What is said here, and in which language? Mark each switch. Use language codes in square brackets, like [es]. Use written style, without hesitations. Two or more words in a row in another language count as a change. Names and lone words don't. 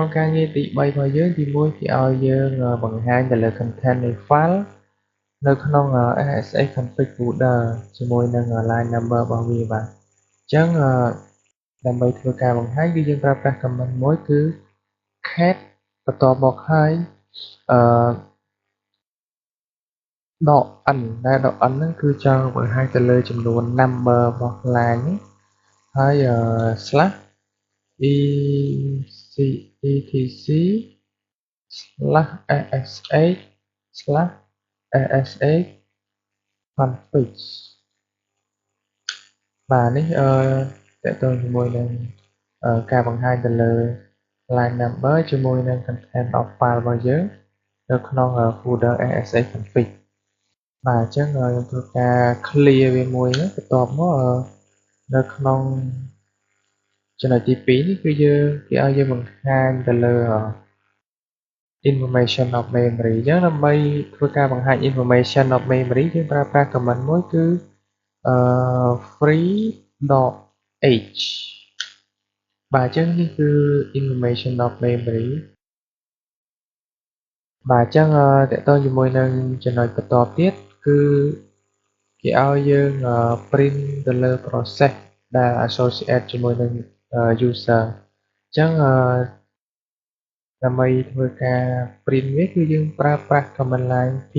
[km] ការងារទី3របស់យើងទី1គេឲ្យយើងបង្ហាញទៅលើ content នៃ file នៅក្នុង [en] SSH config folder [km] ជាមួយនឹង [en] line number [km] របស់វាបាទអញ្ចឹងដើម្បីធ្វើការបង្ហាញគឺយើងប្រើប្រាស់ command មួយគឺ cat បន្ទាប់មកហើយអឺ ដក n ដែលដក n ហ្នឹងគឺចង់បង្ហាញទៅលើចំនួន number របស់ line ហ្នឹងហើយ [en] slash etc/sh/sh config [km] បាទនេះតកតងជាមួយនឹងការបង្ហាញទៅលើ [en] line number [km] ជាមួយនឹង [en] content of file [km] របស់ យើងនៅក្នុង [en] folder sh config [km] បាទអញ្ចឹងយើងធ្វើការ clear វាមួយបន្ទាប់មកនៅក្នុងចំណុចទី2នេះគឺគេឲ្យយើងបង្ហាញទៅលើ [en] information of memory [km] អញ្ចឹងដើម្បីធ្វើការបង្ហាញ [en] information of memory [km] យើងប្រើប្រាស់ command មួយគឺfree.h បាទអញ្ចឹងនេះគឺ [en] information of memory [km] បាទអញ្ចឹងតកតងជាមួយនឹងចំណុចបន្តទៀតគឺគេឲ្យយើង print ទៅលើ process ដែល associate ជាមួយនឹង user អញ្ចឹងដើម្បីធ្វើការ print វាគឺយើងប្រើប្រាស់ [en] command line